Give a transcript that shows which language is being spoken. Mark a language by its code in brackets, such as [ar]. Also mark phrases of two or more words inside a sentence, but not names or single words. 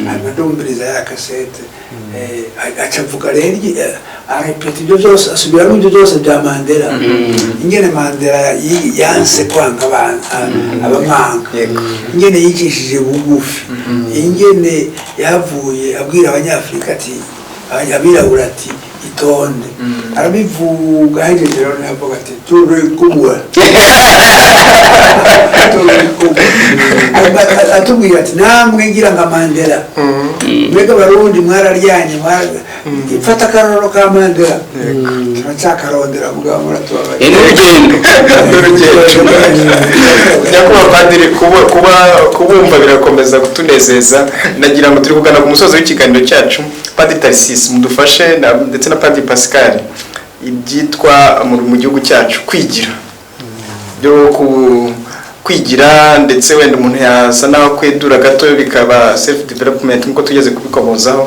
[rn] Hanyuma ndumviriza ya kasete aca avuga rero arepeta ibyo byose, asubiramo ibyo byose bya Mandela, ingene Mandela yanse kwanga abamanga, ingene yicishije bugufi, ingene yavuye abwira Abanyafurika ati abirabura ati itonde, arabivuga hejeje rero navuga ati turi kumwe. Atubwira ati namwe ngira nka Mandela, mwega Abarundi mwararyanye, ifata akarorero ka Mandela turacyakarondera mugabo muratubabaye. [rw] Nyakubahwa Padiri, kubumva birakomeza kutunezeza. Nagira ngo turi kugana ku musozi w'ikiganiro cyacu. Padiri Tharcisse mudufashe ndetse na Padiri Pascal, ibyitwa mu gihugu cyacu kwigira byo kwigira, ndetse wenda umuntu yasa naho kwedura gato bikaba [en] self development [rw] nkuko tugeze kubikomozaho.